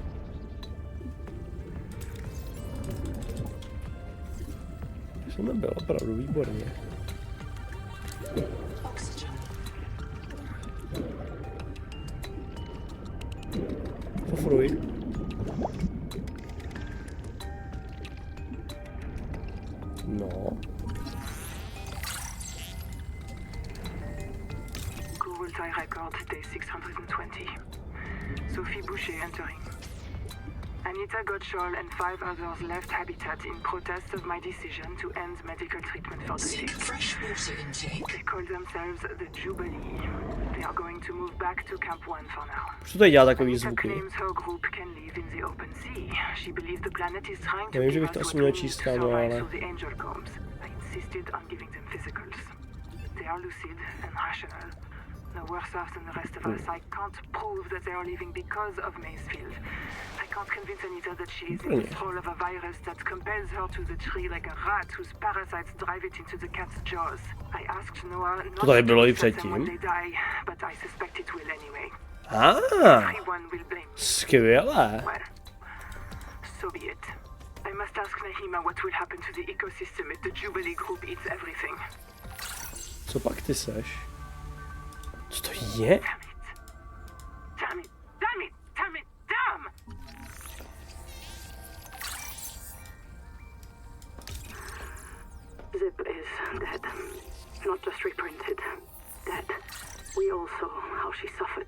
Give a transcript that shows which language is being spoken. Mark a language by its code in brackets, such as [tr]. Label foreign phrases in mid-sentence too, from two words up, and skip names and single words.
[cs] Tady jsem nebyl, opravdu výborně. Fofruj. No. [en] Google tie record day 620. Sophie Boucher entering. Anita Gottschall and 5 others left Habitat in protest of my decision to end medical treatment for the Seek sick. fresh water intake. They call themselves the Jubilee. They are going to move back to Camp 1 for now. [cs] Co tady dělá takový [en] Anita [cs] zvuky? [en] claims her group can live in the open sea. She believes the planet is trying to [cs] Nevím, že [en] give [cs] bych [en] us [cs] to [en] what [cs] asi [en] we [cs] měl [en] need [cs] číst, [en] to [cs] kámo, [en] survive [cs] ale... [en] through the angel combs. I insisted on giving them physicals. They are lucid and rational. No worse off than the rest of us. I can't prove that they are leaving because of Macefield. I can't convince Anita that she is in control of a virus that compels her to the tree like a rat whose parasites drive it into the cat's jaws. I asked Noah not [cs] To tady bylo i [en] to kill them when [cs] předtím. [en] they die, but I suspect it will anyway. Everyone will blame me. [cs] Skvělé. [en] Well, so be it. I must ask Nahima what will happen to the ecosystem if the Jubilee group eats everything. [cs] Co pak ty seš? Co to je? [en] Damn it! Damn it! Damn it! Damn! Zip is dead. Not just reprinted. Dead. We all saw how she suffered.